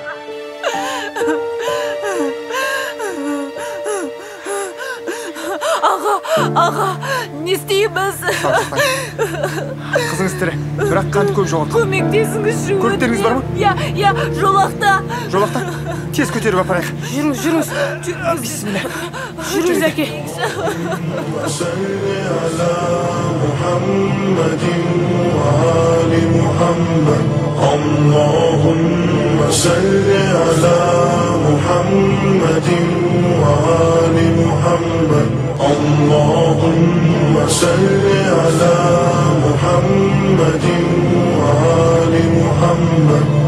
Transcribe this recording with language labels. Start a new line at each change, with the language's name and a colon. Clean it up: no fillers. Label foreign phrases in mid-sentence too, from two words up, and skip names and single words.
Kazakh: Аға, не істейміз? Қызыңыз тірі, бірақ қанды көп жоғалтқан. Көмектесіңізші. Көліктеріңіз бар ма? Иә, жолақта. Тез көтеріп апарайық. Жүріңіз. Бисмилля. Жүріңіз, әке.
Arabic: اللهم صل على محمد وآل محمد اللهم صل على محمد وآل محمد